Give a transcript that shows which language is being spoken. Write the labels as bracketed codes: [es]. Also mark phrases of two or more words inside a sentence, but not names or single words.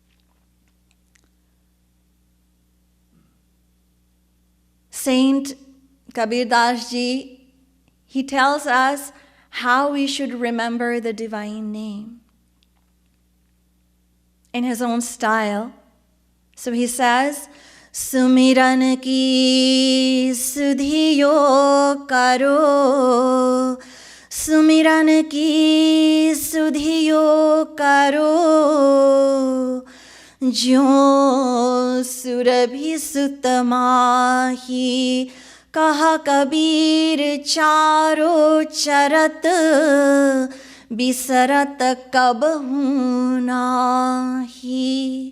[en] Saint Kabir Das Ji, he tells us how we should remember the divine name in his own style. So he says, [hi] सुमिरन की सुधियों करो, सुमिरन की सुधियों करो, ज्यों सुरभी सुतमाहिं, कहा कबीर चारो चरत, बिसरत कबहूँ नाहिं.